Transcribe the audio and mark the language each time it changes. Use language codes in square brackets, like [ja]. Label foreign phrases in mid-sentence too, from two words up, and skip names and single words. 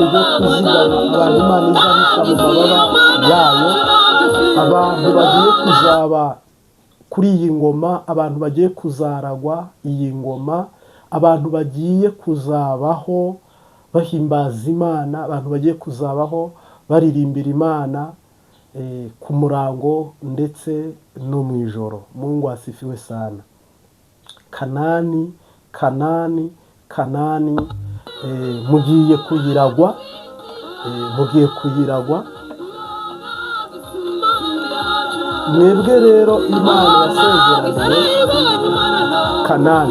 [rw] igiye kuzigama, abantu Imana izabika mu mababa yayo, abantu bagiye kuzaba kuri iyi ngoma, abantu bagiye kuzaragwa iyi ngoma, abantu bagiye kuzabaho bahimbaza Imana, abantu bagiye kuzabaho baririmbira Imana ku murango ndetse no mu ijoro. [sw] Mungu asifiwe sana. [rw] Kanani mugiye kuyiragwa, mwebwe rero Imana yasezeranye Kanani.